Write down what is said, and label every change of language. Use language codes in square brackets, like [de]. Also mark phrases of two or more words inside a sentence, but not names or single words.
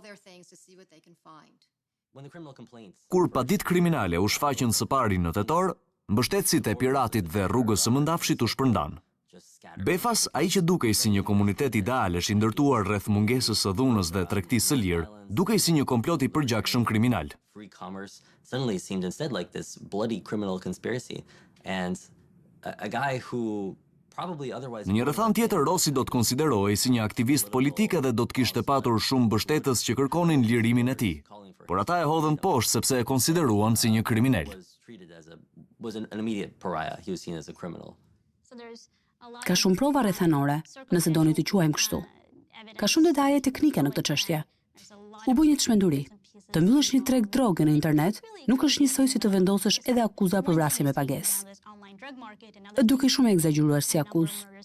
[sq] Kur paditë kriminale u shfaqën së pari në tetor, Mbështetësit e piratit dhe rrugës së mëndafshit u shpërndan. Befas, ai që dukej si një komunitet ideal është i ndërtuar rreth mungesës së dhunës dhe tregtisë së lirë, dukej si një komplot i përgjakshëm kriminal. [en] Free commerce suddenly seemed instead like this bloody criminal conspiracy, and a guy who probably otherwise... [sq] Në një rrethant tjetër, Rossi do të konsiderohej si një aktivist politik dhe do të kishte patur shumë mbështetës që kërkonin lirimin e tij. Por ata e hodhën poshtë sepse e konsideruan si një kriminal. [en] Was an immediate pariah. He was seen as a criminal. [sq] Ka shumë prova rrethanore, nëse doni të quajmë kështu. Ka shumë detaje teknike në këtë çështje. U bë një çmenduri. Të mbyllësh një treg droge në internet nuk është njësoj si të vendosësh edhe akuza për vrasje me pagesë. Duke shumë e egzageruar si akuzë.